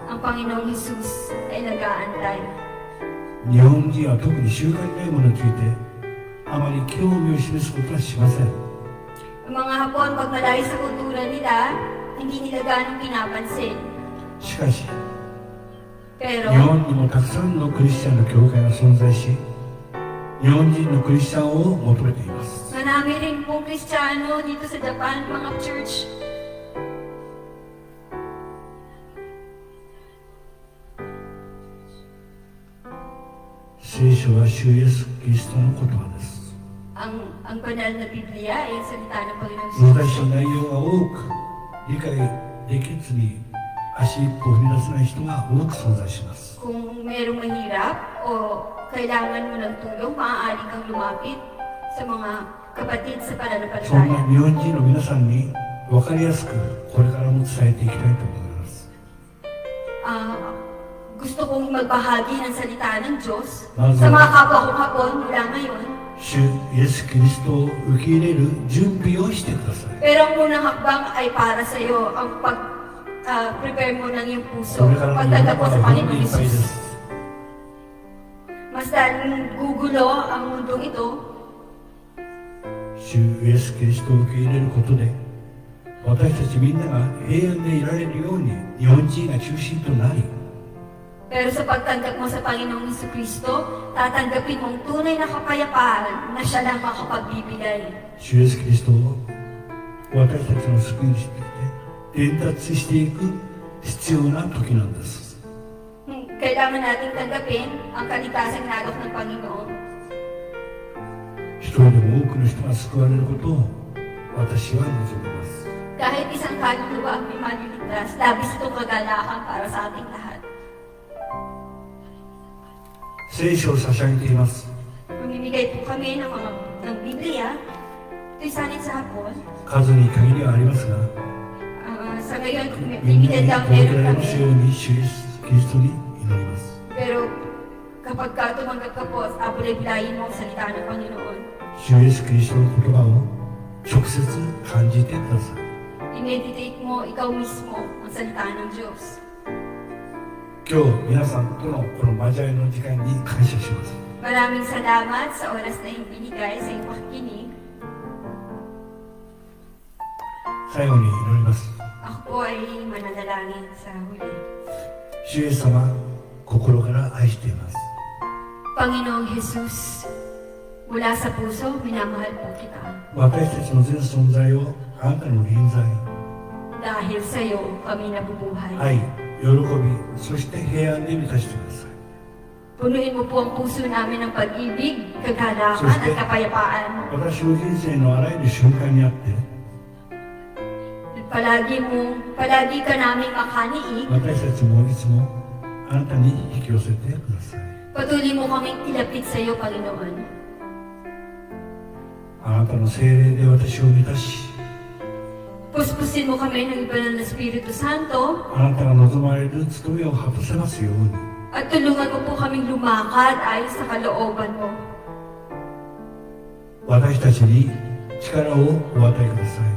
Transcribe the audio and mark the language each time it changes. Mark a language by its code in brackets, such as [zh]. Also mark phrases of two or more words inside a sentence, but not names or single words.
[tl] ang Panginoong Jesus ay nag-aantay. [ja] 日本人は特に習慣にないものについてあまり興味を示すことはしません。 [tl] Ang mga Hapon, pag malayo sa kultura nila, hindi nila ganong pinapansin. [ja] しかし、 [tl] Pero, [ja] 日本にもたくさんのクリスチャンの教会が存在し、日本人のクリスチャンを求めています。 [tl] marami rin pong Kristiyano dito sa Japan, mga church. [ja] 聖書は主イエスキリストの言葉です。 [tl] Ang banal na Biblia ay ang salita ng Panginoong [ja] 難 [tl] Jesus. [ja] しい内容が多く理解できずに足一歩踏み出せない人が多く存在します。 [tl] Kung merong mahirap o kailangan mo ng tulong, maaari kang lumapit sa mga kapatid sa [ja] そんな [tl] pananampalataya. [ja] 日本人の皆さんに分かりやすくこれからも伝えていきたいと思います。 [tl] Gusto kong magbahagi ng salita ng Diyos Mazo. sa mga kapwa kong Hapon mula ngayon. [ja] 主イエスキリストを受け入れる準備をしてください。 [tl] Pero ang unang hakbang ay para sa iyo, ang pag-prepare mo ng iyong puso, [ja] これからの世の [tl] pagdagat [ja] 中 [tl] mo [ja] は [tl] sa [ja] 不安で [tl] Panginoong [ja] いっぱいで [tl] Jesus. [ja] す。 [tl] Mas daling gugulo ang mundong ito, [ja] 主イエスキリストを受け入れることで私たちみんなが平安でいられるように日本人が中心となり [tl] Pero sa pagtanggap mo sa Panginoong Kristo, tatanggapin mong tunay na kapayapaan na siya lang makapagbibigay. [ja] 主イエスキリストを私たちの救い主として伝達していく必要な時なんです。 [tl] Kailangan nating tanggapin ang kaligtasang nalok ng Panginoon. [ja] 一人でも多くの人が救われることを私は望みます。 [tl] Kahit isang kaluluwa ang may maliligtas, labis itong kagalakan para sa ating lahat. [ja] 聖書を差し上げています。 [tl] Mamimigay po kami ng Biblia. Ito'y salin sa hapon. [ja] 数に限りはありますが、 [tl] Sa ngayon, [ja] みんな [tl] limited [ja] に [tl] lang [ja] 届け [tl] meron [ja] られますよう [tl] kami. [ja] に主イエスキリストに祈ります。 [tl] Pero kapag ka tumanggap ka po, abulay-bulayin mo ang salita ng Panginoon. [ja] 主イエスキリストの言葉を直接感じてください。 [tl] I-meditate mo ikaw mismo ang salita ng Diyos. [ja] 今日皆さんとのこの交わりの時間に感謝します。 [tl] Maraming salamat sa oras na iyong binigay sa iyong pakikinig. [ja] 最後に祈ります。 [tl] Ako po ay mananalangin sa huli. [ja] 主イエス様、心から愛しています。 [tl] Panginoong Jesus, mula sa puso, minamahal po kita. [ja] 私たちの全存在をあなたの臨在、 [tl] Dahil sa iyo kami nabubuhay. [ja] 愛、喜び、そして平安で満たしてください。 [tl] Punuin mo po ang puso namin ng pag-ibig, kagalakan at kapayapaan. [ja] 私の人生のあらゆる瞬間にあって、 [tl] Palagi ka naming makaniig. [ja] 私たちもいつもあなたに引き寄せてください。 [tl] Patuloy mo kaming ilapit sa iyo, Panginoon. [ja] あなたの聖霊で私を満たし、 [tl] Puspusin mo kami ng ibanal na Espiritu Santo [ja] あなたが望まれる務めを果たせますように。 [tl] at tulungan mo po kaming lumakad ayon sa kalooban mo. [ja] 私たちに力をお与えください。